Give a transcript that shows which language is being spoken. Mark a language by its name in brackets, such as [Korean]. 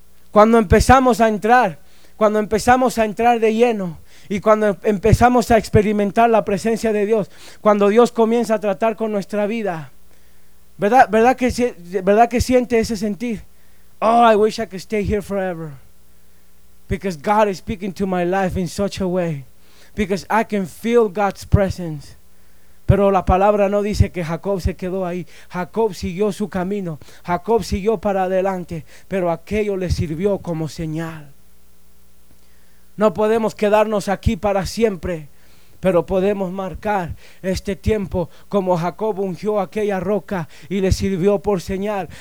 [Spanish] Cuando empezamos a entrar, cuando empezamos a entrar de lleno, y cuando empezamos a experimentar la presencia de Dios, cuando Dios comienza a tratar con nuestra vida, ¿verdad que siente ese sentir? [English] Oh, I wish I could stay here forever, because God is speaking to my life in such a way. Because I can feel God's presence. [Spanish] Pero la palabra no dice que Jacob se quedó ahí. Jacob siguió su camino. Jacob siguió para adelante. Pero aquello le sirvió como señal. No podemos quedarnos aquí para siempre. Pero podemos marcar este tiempo como Jacob ungió aquella roca y le sirvió por señal.